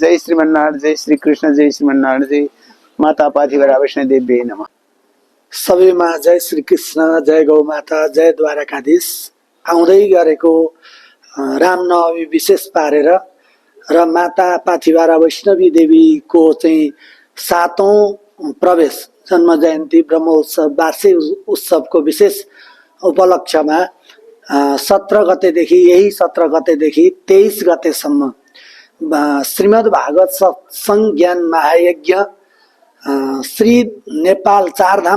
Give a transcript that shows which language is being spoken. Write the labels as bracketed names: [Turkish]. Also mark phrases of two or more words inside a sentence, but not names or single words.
[Nepali] जय श्रीमन्नारायण, जय श्री कृष्ण, जय श्रीमन्नारायण, जय माता पाथिभरा वैष्णवी देवी नमः। सबैमा जय श्री कृष्ण, जय गौ माता, जय द्वारकाधीश। आउँदै गरेको रामनवमी विशेष पारेर र माता पाथिभरा वैष्णवी देवीको चाहिँ 7औं प्रवेश जन्म जयन्ती ब्रह्मोत्सव वार्षिक उत्सवको विशेष उपलक्ष्यमा 17 गतेदेखि यही 17 गतेदेखि 23 गतेसम्म श्रीमद् भागवत सत्संग ज्ञान महायज्ञ श्री नेपाल 4 धाम